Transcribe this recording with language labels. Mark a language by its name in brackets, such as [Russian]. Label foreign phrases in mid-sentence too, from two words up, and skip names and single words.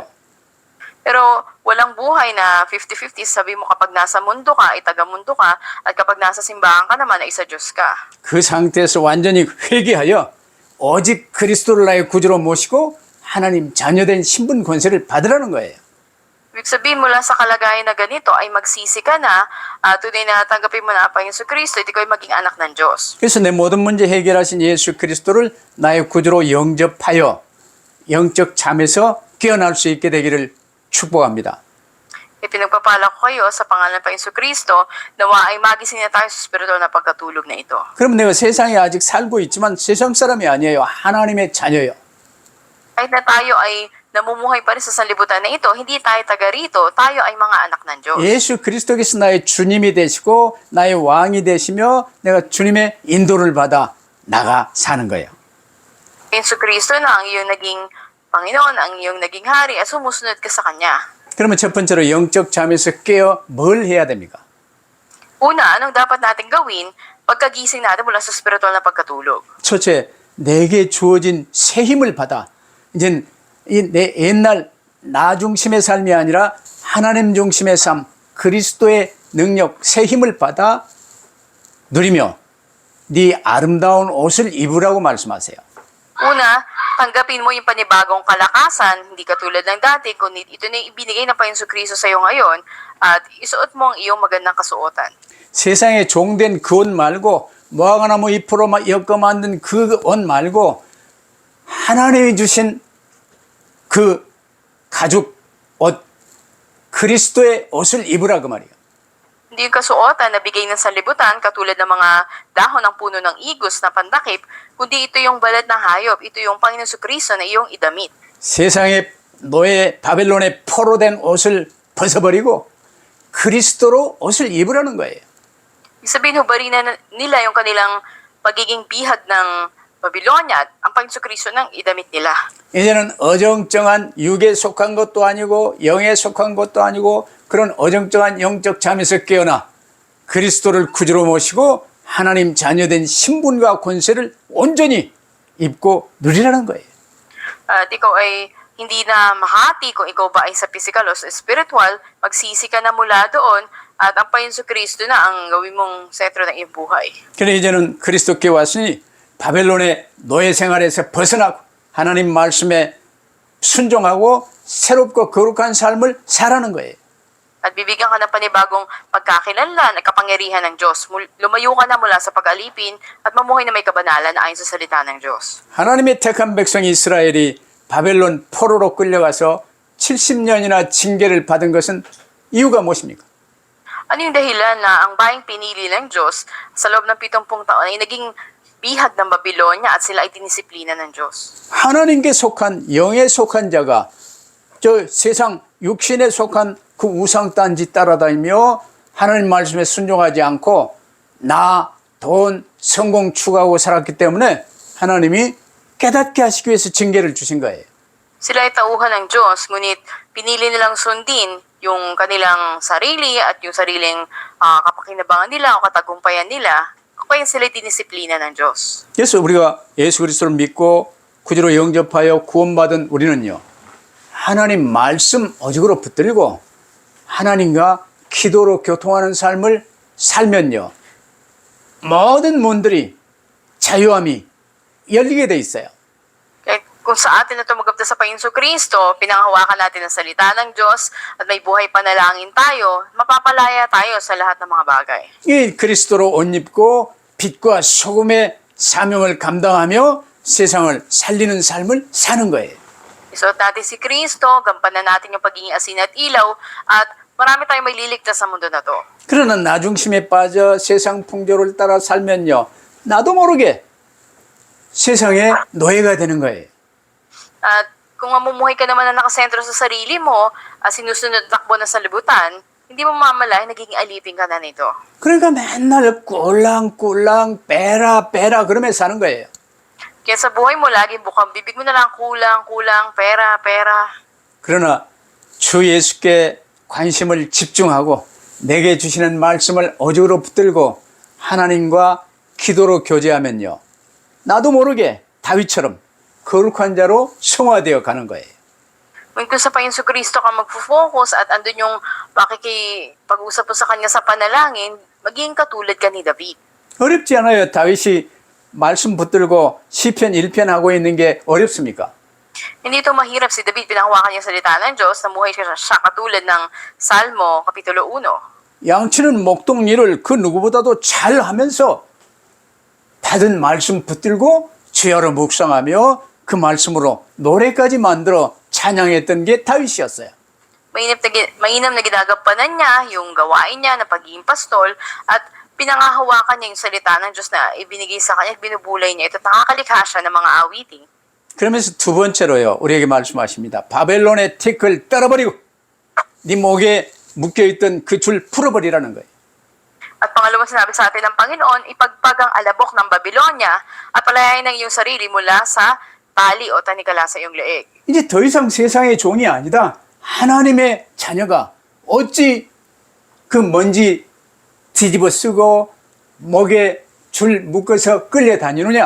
[Filipino] Pero walang buhay na 50-50. Sabi mo kapag nasa mundo ka, ay taga-mundo ka, at kapag nasa simbahan ka naman, ay sa Diyos ka. [Korean] 그 상태에서 완전히 회개하여 오직 그리스도를 나의 구주로 모시고 하나님 자녀된 신분 권세를 받으라는 거예요. [Filipino] Ibig sabihin mula sa kalagayan na ganito ay magsisi ka na, tunay na tanggapin mo na ang Panginoon Kristo at ikaw ay maging anak ng Diyos. [Korean] 그래서 내 모든 문제 해결하신 예수 그리스도를 나의 구주로 영접하여 영적 잠에서 깨어날 수 있게 되기를 축복합니다. [Filipino] Ipinagpapala ko kayo sa pangalan ng Panginoon Kristo, nawa ay magising na tayo sa spiritual na pagkatulog na ito. [Korean] 그러면 내가 세상에 아직 살고 있지만 세상 사람이 아니에요. 하나님의 자녀예요. [Filipino] Kahit na tayo ay namumuhay pa rin sa sanlibutan na ito, hindi tayo taga rito, tayo ay mga anak ng Diyos. [Korean] 예수 그리스도께서 나의 주님이 되시고 나의 왕이 되시며 내가 주님의 인도를 받아 나가 사는 거예요. [Filipino] Panginoon Kristo na ang iyong naging Panginoon, ang iyong naging hari at sumusunod ka sa Kanya. [Korean] 그러면 첫 번째로 영적 잠에서 깨어 뭘 해야 됩니까? [Filipino] Una, anong dapat natin gawin pagkagising natin mula sa spiritual na pagkatulog? [Korean] 첫째, 내게 주어진 새 힘을 받아 이제 내 옛날 나 중심의 삶이 아니라 하나님 중심의 삶, 그리스도의 능력, 새 힘을 받아 누리며 네 아름다운 옷을 입으라고 말씀하세요. [Filipino] Una, tanggapin mo yung panibagong kalakasan, hindi katulad ng dati, kundi ito na yung ibinigay ng Panginoon Kristo sa iyo ngayon, at isuot mo ang iyong magandang kasuotan. [Korean] 세상에 종된 그 옷 말고 무화과나무 잎으로 엮어 만든 그 옷 말고 하나님이 주신 그 가죽 옷 그리스도의 옷을 입으라 그 말이에요. [Filipino] Hindi yung kasuotan na bigay ng sanlibutan katulad ng mga dahon ng puno ng igos na pandakip, kundi ito yung balat ng hayop, ito yung Panginoon Kristo na iyong idamit. [Korean] 세상의 노예 바벨론의 포로된 옷을 벗어버리고 그리스도로 옷을 입으라는 거예요. [Filipino] Ibig sabihin, hubarin na nila yung kanilang pagiging bihag ng Babylonia at ang Panginoon Kristo ng idamit nila. [Korean] 이제는 어정쩡한 육에 속한 것도 아니고 영에 속한 것도 아니고 그런 어정쩡한 영적 잠에서 깨어나 그리스도를 구주로 모시고 하나님 자녀된 신분과 권세를 온전히 입고 누리라는 거예요. [Filipino] At ikaw ay hindi na mahati kung ikaw ba ay sa physical o sa spiritual, magsisi ka na mula doon at ang Panginoon Kristo na ang gawin mong sentro ng iyong buhay. [Korean] 그래 이제는 그리스도께 왔으니 바벨론의 노예 생활에서 벗어나고 하나님 말씀에 순종하고 새롭고 거룩한 삶을 살아는 거예요. [Filipino] At bibigyan ka ng panibagong pagkakilanlan at kapangyarihan ng Diyos. Lumayo ka na mula sa pag-alipin at mamuhay na may kabanalan na ayon sa salita ng Diyos. [Korean] 하나님의 택한 백성 이스라엘이 바벨론 포로로 끌려가서 70년이나 징계를 받은 것은 이유가 무엇입니까? [Filipino] Ano yung dahilan na ang bayang pinili ng Diyos sa loob ng 70 taon ay naging bihag ng Babylonia at sila ay dinisiplina ng Diyos? [Korean] 하나님께 속한 영에 속한 자가 저 세상 육신에 속한 그 우상 딴지 따라다니며 하나님 말씀에 순종하지 않고 나, 돈, 성공 추구하고 살았기 때문에 하나님이 깨닫게 하시기 위해서 징계를 주신 거예요. [Filipino] Sila ay tauhan ng Diyos, ngunit pinili nilang sundin yung kanilang sarili at yung sariling kapakinabangan nila o katagumpayan nila, kaya sila dinisiplina ng Diyos. [Korean] 그래서 우리가 예수 그리스도를 믿고 구주로 영접하여 구원받은 우리는요, 하나님 말씀 오직으로 붙들고 하나님과 기도로 교통하는 삶을 살면요, 모든 문들이 자유함이 열리게 돼 있어요. [Filipino] Kaya kung sa atin na tumagamta sa Panginoon Kristo, pinanghawakan natin ang salita ng Diyos at may buhay panalangin tayo, mapapalaya tayo sa lahat ng mga bagay. [Korean] 이 그리스도로 옷 입고 빛과 소금의 사명을 감당하며 세상을 살리는 삶을 사는 거예요. [Filipino] Isuot natin si Kristo, gampanan natin yung pagiging asin at ilaw, at marami tayong may liligtas sa mundo na to. [Korean] 그러나 나 중심에 빠져 세상 풍조를 따라 살면요, 나도 모르게 세상의 노예가 되는 거예요. [Filipino] At kung mamumuhay ka naman na nakasentro sa sarili mo, sinusunod at takbo na sa libutan, hindi mo mamalayan, nagiging alipin ka na nito. [Korean] 그러니까 맨날 꿀랑꿀랑 빼라 그러면서 사는 거예요. [Filipino] Kaya sa buhay mo, lagi bukang bibig mo na lang kulang, pera. [Korean] 그러나 주 예수께 관심을 집중하고 내게 주시는 말씀을 오직으로 붙들고 하나님과 기도로 교제하면요, 나도 모르게 다윗처럼 거룩한 자로 성화되어 가는 거예요. [Filipino] Kung sa Panginoon Kristo ka mag-focus at andun yung pag-usap mo sa Kanya sa panalangin, magiging katulad ka ni David. [Korean] 어렵지 않아요. 다윗이 말씀 붙들고 시편 1편 하고 있는 게 어렵습니까? [Filipino] Hindi ito mahirap. Si David, pinahawakan niya yung salita ng Diyos, namuhay siya katulad ng Salmo, Kapitulo 1. [Korean] 양치는 목동 일을 그 누구보다도 잘 하면서 받은 말씀 붙들고 주야로 묵상하며 그 말씀으로 노래까지 만들어 찬양했던 게 다윗이었어요. [Filipino] Mainam na ginagampanan niya yung gawain niya na pagiging pastol at pinangahawakan niya yung salita ng Diyos na ibinigay sa kanya at binubulay niya ito at nakakalikha siya ng mga awiting. [Korean] 그러면서 두 번째로요, 우리에게 말씀하십니다. 바벨론의 티끌 떨어버리고 네 목에 묶여있던 그 줄 풀어버리라는 거예요. [Filipino] At pangalawa, sinabi sa atin ng Panginoon, ipagpag ang alabok ng Babylonia at palayain ng iyong sarili mula sa tali o tanikala sa iyong leeg. [Korean] 이제 더 이상 세상의 종이 아니다. 하나님의 자녀가 어찌 그 먼지 뒤집어 쓰고 목에 줄 묶어서 끌려다니느냐?